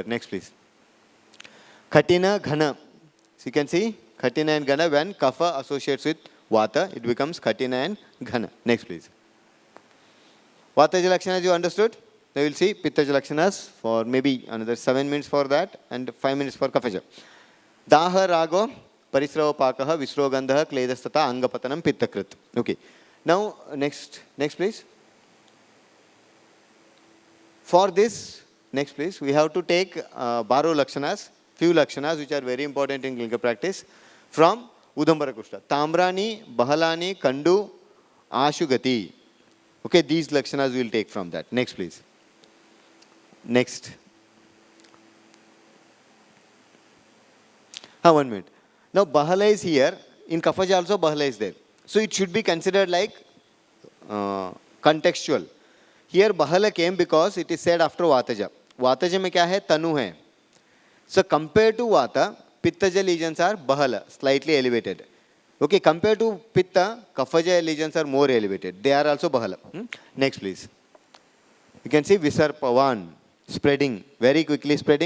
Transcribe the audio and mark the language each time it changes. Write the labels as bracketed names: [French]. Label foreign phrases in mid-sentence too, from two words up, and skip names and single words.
[English] Next, please. Khatina, Ghana. So you can see Khatina and Ghana, when Kapha associates with Vata, it becomes Khatina and Ghana. Next, please. Vata Jalakshanas you understood? Now you will see Pitta Jalakshanas for maybe another 7 minutes for that and 5 minutes for Kaphaja. [Sanskrit] दाह रागो परिस्राव पाकः विस्रो गन्ध क्लेदस्तथा अङ्गपतनम् पित्तकृत्. [English] Okay. Now, next please. For this, next please, we have to take Baro Lakshanas, few Lakshanas which are very important in clinical practice from Udambara Kushta. [Sanskrit] ताम्राणि बहलानि कण्डू आशुगति. [English] Okay, these Lakshanas we will take from that. Next, please. Next. 1 minute. Now, Bahala is here. In Kafaja also, Bahala is there. So, it should be considered like contextual. Here, Bahala came because it is said after Vataja. [Hindi] वातज में क्या है? तनु है. [English] So, compared to Vata, Pittaja lesions are Bahala, slightly elevated. Okay, compared to Pitta, Kaphaja lesions are more elevated. They are also Bahala. Next, please. You can see Visarpavan spreading, very quickly spreading.